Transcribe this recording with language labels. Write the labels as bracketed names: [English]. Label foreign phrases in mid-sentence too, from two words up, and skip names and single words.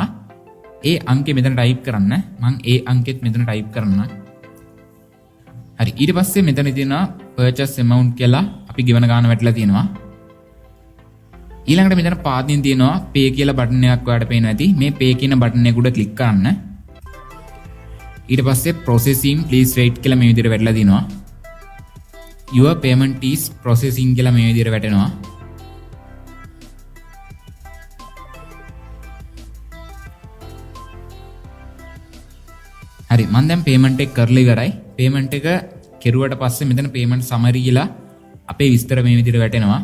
[Sinhala] ඒ අංකේ මෙතන type කරන්න. මම ඒ අංකෙත් මෙතන type කරන්න. හරි. ඊට පස්සේ මෙතන තියෙනවා [English] purchase amount [Sinhala] කියලා අපි ගෙවන ගාන වැටලා තියෙනවා. ඊළඟට මෙතන පාදින් තියෙනවා pay කියලා බටන් එකක් ඔයාලට පේනවා ඇති. මේ pay කියන බටන් එක උඩ click කරන්න. ඊට පස්සේ [English] processing please wait [Sinhala] කියලා මේ විදිහට වැටලා තියෙනවා. [English] your payment is processing [Sinhala] කියලා මේ විදිහට වැටෙනවා. හරි. මම දැන් payment එක කරලා ඉවරයි. payment එක කෙරුවට පස්සේ මෙතන [English] payment summary [Sinhala] කියලා අපේ විස්තර මේ විදිහට වැටෙනවා.